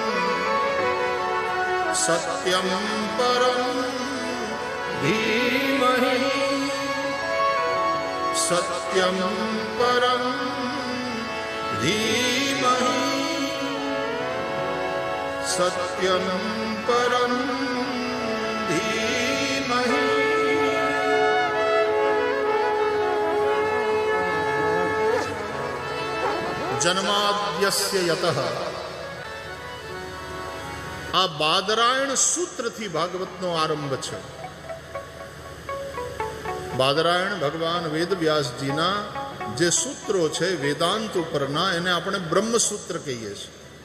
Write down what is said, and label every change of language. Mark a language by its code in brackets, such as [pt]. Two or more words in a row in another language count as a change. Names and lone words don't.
[sa] सत्यं परं धीमहि सत्यं परं धीमहि सत्यं परं धीमहि. જન્માદ્યસ્ય યતઃ, [gu] આ બાદરાયણ સૂત્રથી ભાગવતનો આરંભ છે. બાદરાયણ ભગવાન વેદવ્યાસજીના જે સૂત્રો છે વેદાંત ઉપરના, એને આપણે બ્રહ્મસૂત્ર કહીએ છીએ.